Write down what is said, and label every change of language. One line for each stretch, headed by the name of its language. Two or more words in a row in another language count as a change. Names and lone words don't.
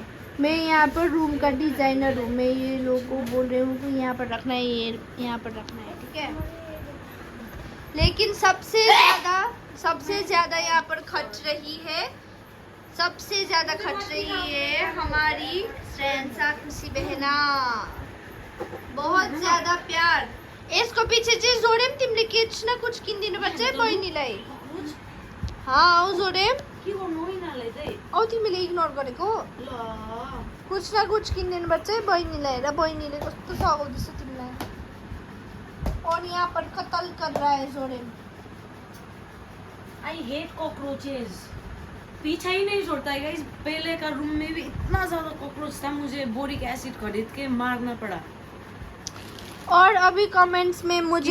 Hindi: मैं यहाँ पर रूम का डिज़ाइनर हूँ, मैं ये लोगों को बोल रही हूँ कि यहाँ पर रखना है, ये यहाँ पर रखना है, ठीक है। लेकिन सबसे ज़्यादा यहाँ पर खर्च रही है, सबसे ज़्यादा खर्च रही है हमारी श्रेयांशा खुशी बहना। बहुत ज़्यादा प्यार
Nepali: यसको पछि चाहिँ जोडेम तिमीले केचना कुछ किनिदिनुपर्छ है बहिनीलाई। हाँ जोडेम के गर्नु यिनीहरुलाई चाहिँ औ तिमीले इग्नोर गरेको ल
Hindi: कुछ न कुछ
Nepali: किनिदिनुपर्छ है बहिनीलाई, र बहिनीले कस्तो सघाउँदैछ तिमीलाई।
Hindi: और यहाँ पर कत्ल कर रहा है जोडेम।
English: I hate cockroaches,
Hindi: पीछा ही नहीं छोड़ता है गाइस। पहले का रूम में भी इतना ज्यादा कॉकरोच था, मुझे बोरिक एसिड खरीद के मारना पड़ा। और अभी कमेंट्स में मुझे